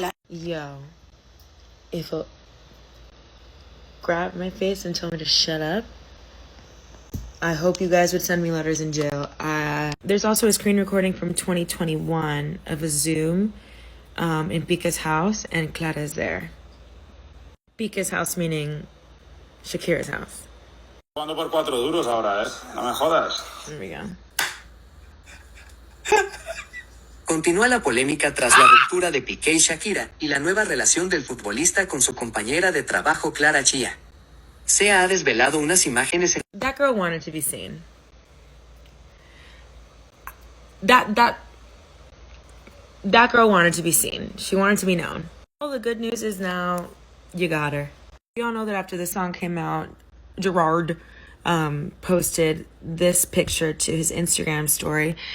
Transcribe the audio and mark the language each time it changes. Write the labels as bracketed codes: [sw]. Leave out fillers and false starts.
[en] Yo, if he'll grab my face and tell me to shut up, I hope you guys would send me letters in jail. There's also a screen recording from 2021 of a Zoom in Pique's house, and Clara's there. Pique's house meaning Shakira's house. [es] Jugando por 4 duros ahora, no me jodas. [en] There we go. [es] Continúa la polémica tras la ruptura de Pique y Shakira y la nueva relación del futbolista con su compañera de trabajo Clara Chia. Se ha desvelado unas imágenes en... [en] That girl wanted to be seen. That girl wanted to be seen. She wanted to be known. Well, the good news is now you got her. We all know that after the song came out, Gerard posted this picture to his Instagram story.